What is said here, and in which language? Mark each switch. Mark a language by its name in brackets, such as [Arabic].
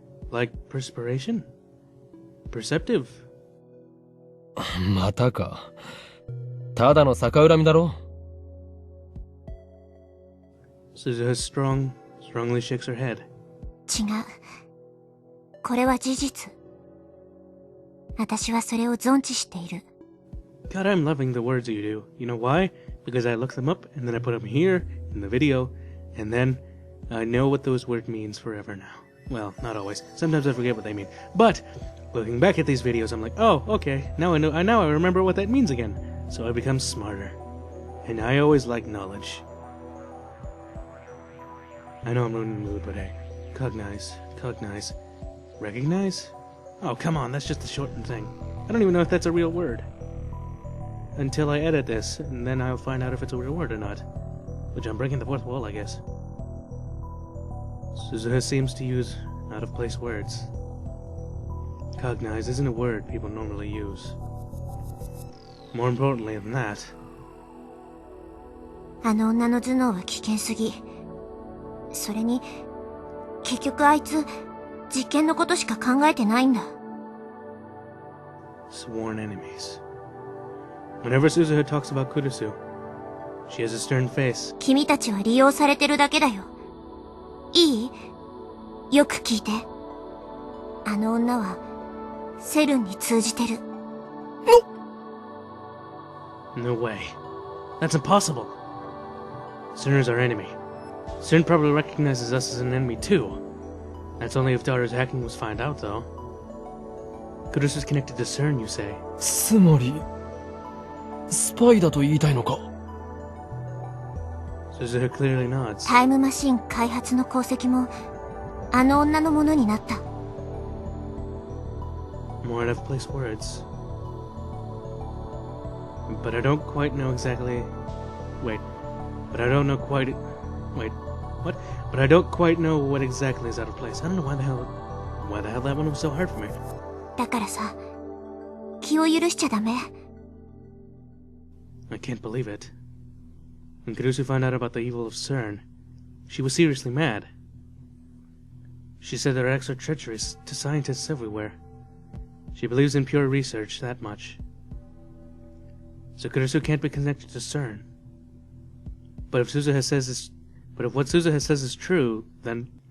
[English] Like perspiration? Perceptive? [Japanese] またか。ただの逆恨みだろ。 [English] Suzuha strongly shakes her head. [Japanese] 違う。これは事実。私はそれを存知している。 [English] God, I'm loving the words you do. You know why? Because I look them up, and then I put them here, in the video, and then I know what those words means forever now. Well, not always. Sometimes I forget what they mean. But, looking back at these videos, I'm like, oh, okay, now I remember what that means again. So I become smarter. And I always like knowledge. I know I'm ruining the mood, but hey. Cognize. Recognize? Oh, come on, that's just a shortened thing. I don't even know if that's a real word. Until I edit this, and then I'll find out if it's a real word or not. Which I'm breaking the fourth wall, I guess. Suzuha seems to use out-of-place words. Cognize isn't a word people normally use. More importantly than that... [Japanese] あの女の頭脳は危険すぎ。それに、結局あいつ、実験のことしか考えてないんだ。 [English] Sworn enemies. Whenever Suzuha talks about Kurusu, she has a stern face. [Japanese] 君たちは利用されてるだけだよ。いい？よく聞いて。あの女は、セルンに通じてる。 [English] No way. That's impossible. Cerner's our enemy. Cern probably recognizes us as an enemy too. That's only if Daughter's hacking was found out, though. Kurusu's connected to Cern, you say? [Japanese] つまりスパイだと言いたいのか。 [English] Suzuha clearly nods. [Japanese] タイムマシン開発の功績も、あの女のものになった。 [English] More out-of-place words. But I don't quite know exactly... Wait. But I don't know quite... Wait. What? But I don't quite know what exactly is out of place. I don't know why the hell that one was so hard for me. [Japanese] だからさ、気を許しちゃダメ。 [English] I can't believe it. When Kurusu found out about the evil of CERN, she was seriously mad. She said their acts are treacherous to scientists everywhere. She believes in pure research, that much. So Kurusu can't be connected to CERN. But if what Suzuha says is true, then...